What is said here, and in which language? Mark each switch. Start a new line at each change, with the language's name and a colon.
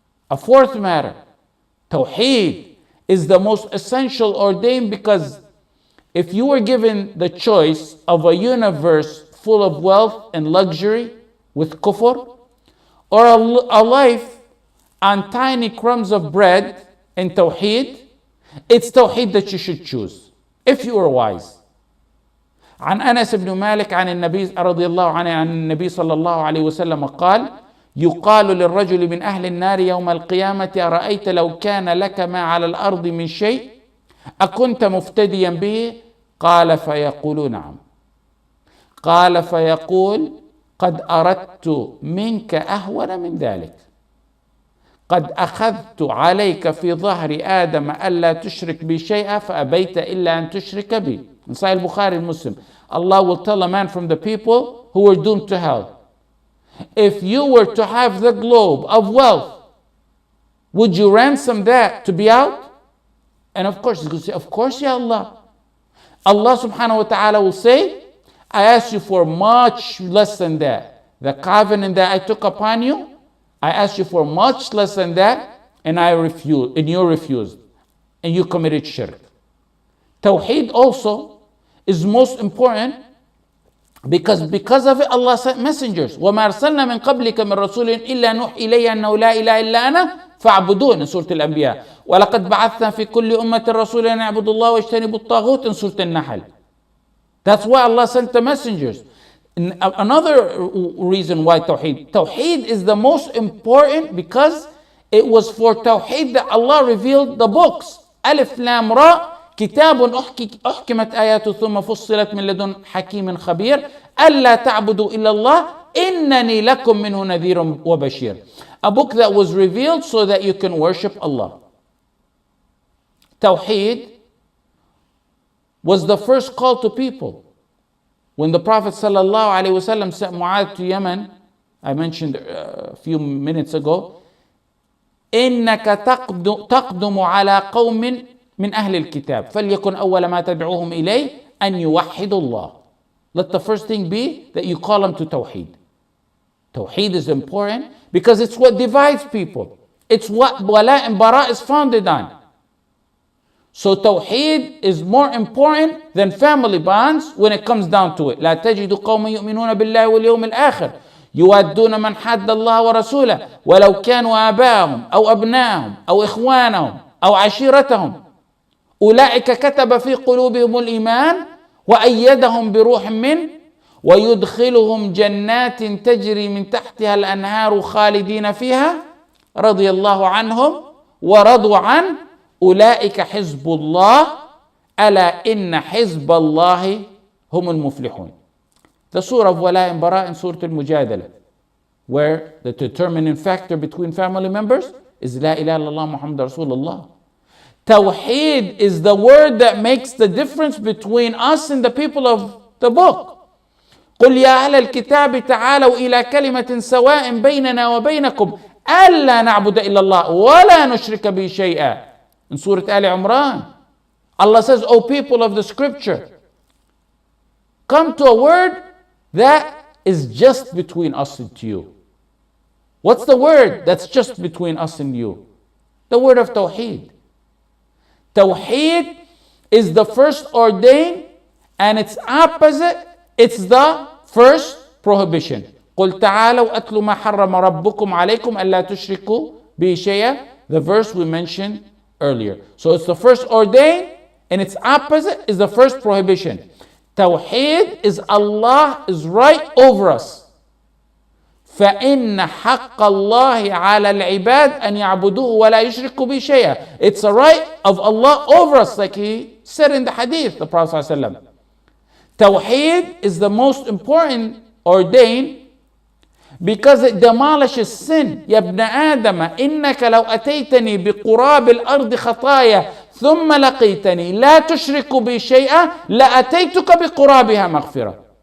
English: A fourth matter, Tawheed is the most essential ordained because if you were given the choice of a universe full of wealth and luxury with kufr, or a life on tiny crumbs of bread and Tawheed, it's Tawheed that you should choose, if you are wise.
Arabic: عن أنس بن مالك عن النبي رضي الله عنه عن النبي صلى الله عليه وسلم قال يقال للرجل من أهل النار يوم القيامة أرأيت لو كان لك ما على الأرض من شيء أكنت مفتديا به؟ قال فيقول نعم. قال فيقول قد أردت منك أهون من ذلك. قد أخذت عليك في ظهر آدم ألا تشرك بي شيئا فأبيت إلا أن تشرك بي.
English: In Sahih Bukhari and Muslim, Allah will tell a man from the people who were doomed to hell, if you were to have the globe of wealth, would you ransom that to be out? And of course, he's going to say, of course, Ya Allah. Allah subhanahu wa ta'ala will say, I asked you for much less than that. The covenant that I took upon you, I asked you for much less than that, and you refused, and you committed shirk. Tawheed also is most important Because of it, Allah sent messengers.
Arabic: وَمَا أَرْسَلْنَا مِنْ قَبْلِكَ مِنْ رَسُولٍ إِلَّا نُوحِي إِلَيْهِ أَنَّهُ لَا إِلَهَ إِلَّا أَنَا فَاعْبُدُونِ
English: in Surah Al-Anbiya.
Arabic: وَلَقَدْ بَعَثْنَا فِي كُلِّ أُمَّةٍ رَسُولًا أَنِ اعْبُدُوا اللَّهَ وَاجْتَنِبُوا الطَّاغُوتَ
English: in Surah Al-Nahl. That's why Allah sent the messengers. Another reason why Tawheed is the most important, because it was for Tawheed that Allah revealed the books.
Arabic: Alif Lam Ra كتاب أحكمت آياته ثم فصلت من لدن حكيم خبير ألا تعبدوا إلا الله إنني لكم منه نذير وبشير.
English: A book that was revealed so that you can worship Allah. Tawheed was the first call to people. When the Prophet ﷺ sent Mu'adh to Yemen, I mentioned a few minutes ago,
Arabic: إنك تقدم على قوم من أهل الكتاب فليكن أول ما تدعوهم إليه أن يوحدوا الله.
English: Let the first thing be that you call them to Tawheed. Tawheed is important because it's what divides people. It's what Wala and Bara is founded on. So Tawheed is more important than family bonds when it comes down to it.
Arabic: لا تجد قوما يؤمنون بالله واليوم الآخر يوادون من حد الله ورسوله ولو كانوا آباءهم أو أبناءهم أو إخوانهم أو عشيرتهم أولئك كتب في قلوبهم الإيمان وأيدهم بروح منه ويدخلهم جنات تجري من تحتها الأنهار خالدين فيها رضي الله عنهم ورضوا عنه أولئك حزب الله ألا إن حزب الله هم المفلحون.
English: The surah of Wala and Bara in Surah Al-Mujadala, where the determining factor between family members is La ilaha illallah Muhammad Rasulullah. Tawheed is the word that makes the difference between us and the people of the book.
Arabic: قل يا أهل الكتاب تعالوا إلى كلمة سواء بيننا وبينكم ألا نعبد إلا الله ولا نشرك به شيئا.
English: In Surah Al Imran, Allah says, O people of the scripture, come to a word that is just between us and you. What's the word that's just between us and you? The word of Tawheed. Tawheed is the first ordained, and its opposite, it's the first prohibition.
Arabic: قل تعالوا أتلوا ما حرم ربكم عليكم ألا تشركوا به شيئا.
English: The verse we mentioned earlier. So it's the first ordained, and its opposite is the first prohibition. Tawheed is Allah is right over us.
Arabic: فإن حق الله على العباد أن يعبدوه ولا يشركوا به شيئا.
English: It's a right of Allah over us, like he said in the hadith, the Prophet ﷺ. Tawheed is the most important ordained because it demolishes sin.
Arabic: يا ابن آدم إنك لو أتيتني بقراب الأرض خطايا ثم لقيتني لا تشرك بي شيئا لأتيتك بقرابها مغفرة.